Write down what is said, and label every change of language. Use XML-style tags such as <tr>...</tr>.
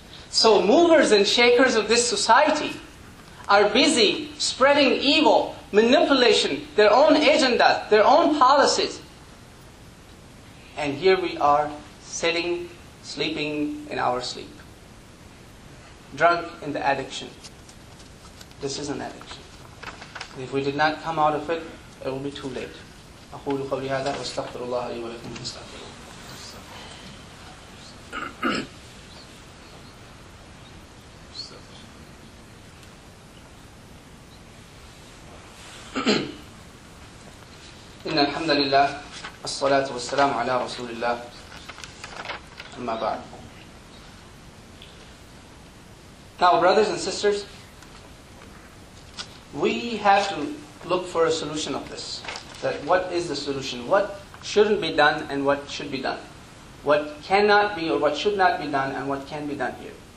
<en>So movers and shakers of this society are busy spreading evil, manipulation, their own agenda, their own policies. And here we are sitting, sleeping in our sleep. Drunk in the addiction. This is an addiction. If we did not come out of it, it will be too late.</en> <ar>أقول قولي هذا وأستغفر الله لي ولكم فاستغفروه. إن الحمد لله الصلاة والسلام على رسول الله أما بعد.</ar> <en>Now, brothers and sisters, we have to look for a solution of this. That what is the solution? What shouldn't be done and what should be done? What cannot be or what should not be done and what can be done here?</en>